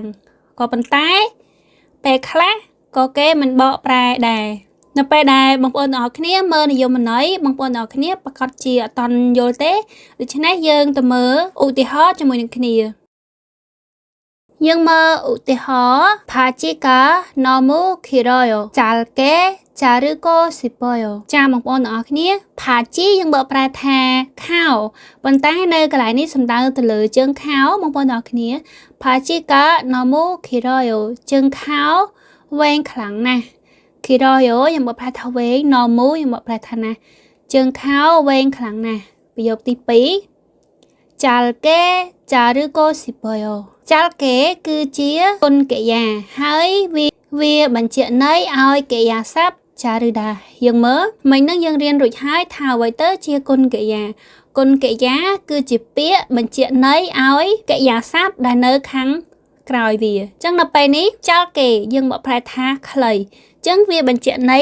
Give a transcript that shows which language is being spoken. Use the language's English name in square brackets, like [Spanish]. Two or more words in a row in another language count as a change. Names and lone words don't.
[Khmer] ក៏ប៉ុន្តែពេលខ្លះក៏គេមិនបកប្រែដែរនៅពេលដែលបងប្អូនទាំងអស់គ្នាមើលនិយមន័យបងប្អូនទាំងអស់គ្នាប្រកាស ជាអត់តន់យល់ទេដូច្នេះយើងទៅមើលឧទាហរណ៍ជាមួយនឹងគ្នាយើង មើលឧទាហរណ៍ [Korean] 바지가 너무 길어요 짧게 자르고 싶어요 [Khmer] ចាបងប្អូនទាំងអស់គ្នា Pachi យើងបកប្រែថាខោប៉ុន្តែនៅកន្លែងនេះសំដៅទៅលើជើងខោបងប្អូនទាំងអស់គ្នា [Korean] 바지가 너무 길어요 [Khmer] ជើងខោវែងខ្លាំងណាស់ Kiroyo យើងបកប្រែថាវែង nomu យើងបកប្រែថាណាជើងខោវែងខ្លាំងណាស់ប្រយោគទី 2 [Korean] 짧게 자르고 싶어요 [Khmer] ចាល់កេគឺជាគុណកិរិយាហើយវាបញ្ជាក់ន័យឲ្យកិរិយាសព្ទចាឬដាយើងមើលមិញហ្នឹងយើងរៀនរួចហើយថាអ្វីទៅជាគុណកិរិយាគុណកិរិយា គឺជាពាក្យបញ្ជាក់ន័យឲ្យកិរិយាសព្ទដែលនៅខាងក្រោយវាអញ្ចឹងដល់ពេលនេះចាល់កេយើងបកប្រែថាខ្លីអញ្ចឹងវាបញ្ជាក់ន័យ